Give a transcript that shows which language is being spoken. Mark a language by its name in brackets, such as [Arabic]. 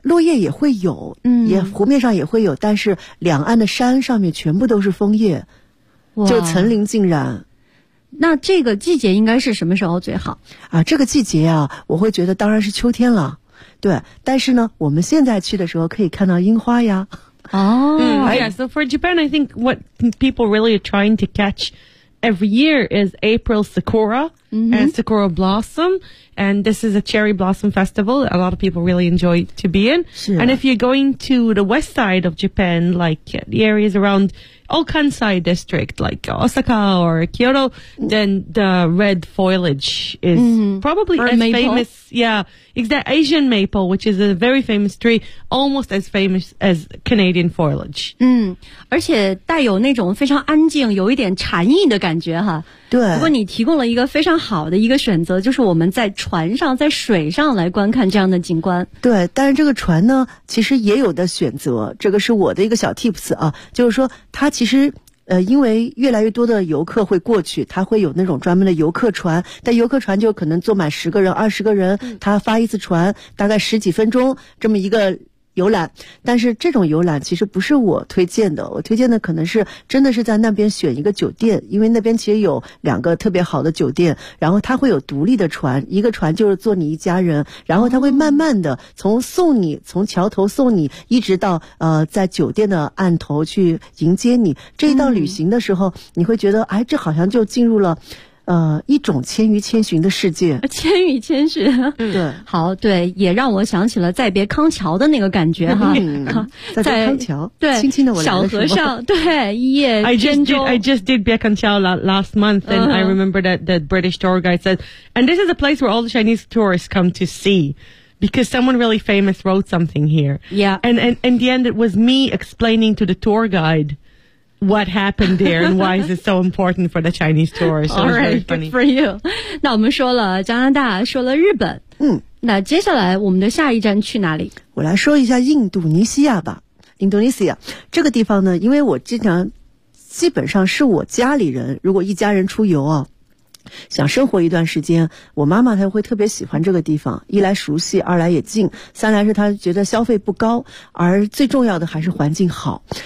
[Chinese] 落叶也会有，也湖面上也会有，但是两岸的山上面全部都是枫叶，就层林尽染。那这个季节应该是什么时候最好啊？这个季节啊，我会觉得当然是秋天了。对，但是呢，我们现在去的时候可以看到樱花呀。哦、 [English] Yeah, so for Japan, I think what people really are trying to catch every year is April sakura. Mm-hmm. And it's the Coral Blossom. And this is a cherry blossom festival that a lot of people really enjoy to be in. And if you're going to the west side of Japan, like the areas around all Kansai district, like Osaka or Kyoto, then the red foliage is probably as maple. Famous. Yeah, it's the Asian maple, which is a very famous tree, almost as famous as Canadian foliage. [Chinese] 而且带有那种非常安静，有一点禅意的感觉哈。对。不过你提供了一个非常好的一个选择，就是我们在船上，在水上来观看这样的景观。对，但是这个船呢，其实也有的选择，这个是我的一个小 tips 啊，就是说它其实因为越来越多的游客会过去，它会有那种专门的游客船，但游客船就可能坐满十个人二十个人，它发一次船大概十几分钟这么一个游览，但是这种游览其实不是我推荐的，我推荐的可能是真的是在那边选一个酒店，因为那边其实有两个特别好的酒店，然后它会有独立的船，一个船就是坐你一家人，然后它会慢慢的从送你，从桥头送你，一直到在酒店的岸头去迎接你，这一趟旅行的时候，你会觉得哎，这好像就进入了一种千与千寻的世界。千与千寻。对。好，对，也让我想起了再别康桥的那个感觉哈。再别康桥。对。轻轻的我来了。小和尚，对，一夜之中。 [English] I just did 别康桥 last month, and I remember that the British tour guide said, and this is a place where all the Chinese tourists come to see. Because someone really famous wrote something here. Yeah. And in the end, it was me explaining to the tour guide what happened there and why is it so important for the Chinese tourists. All right, good for you. [Chinese] 那我们说了加拿大，说了日本。那接下来我们的下一站去哪里？我来说一下印度尼西亚吧。印度尼西亚，这个地方呢，因为我经常，基本上是我家里人，如果一家人出游啊，想生活一段时间，我妈妈她会特别喜欢这个地方，一来熟悉，二来也近，三来是她觉得消费不高，而最重要的还是环境好。